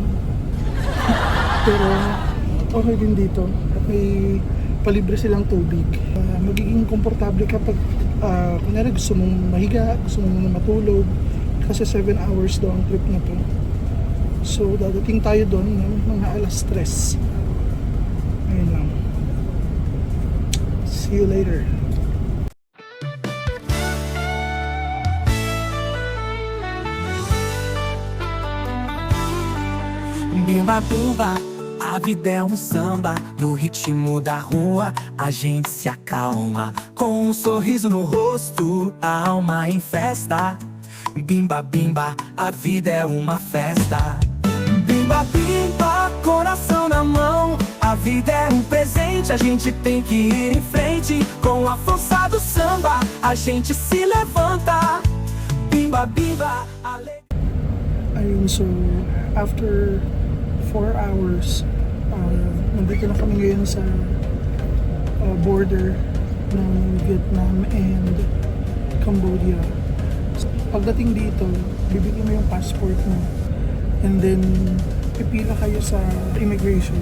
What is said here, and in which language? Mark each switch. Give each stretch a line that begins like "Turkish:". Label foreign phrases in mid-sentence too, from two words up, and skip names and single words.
Filipino: Pero okay din dito at may palibre silang tubig. Magiging komportable kapag kunyari gusto mong mahiga, gusto mong matulog kasi 7 hours daw ang trip na to. So dadating tayo doon ng mga alas 3. Ayun lang.
English: See you later.
Portuguese: Bimba, bimba, a vida é samba. No ritmo da rua, a gente se acalma. Com sorriso no rosto, a alma em festa. Bimba, bimba, a vida é uma festa. Bimba, bimba, coração na mão. A vida é presente, a gente tem que ir em frente. Com a força do samba, a gente se levanta. Bimba, bimba,
Filipino: Ayun, so
English: after 4 hours,
Filipino: nandito na kami ngayon sa border ng Vietnam and Cambodia. So, pagdating dito, bibigyan mo yung passport mo
English: and then
Filipino: pipila kayo sa immigration.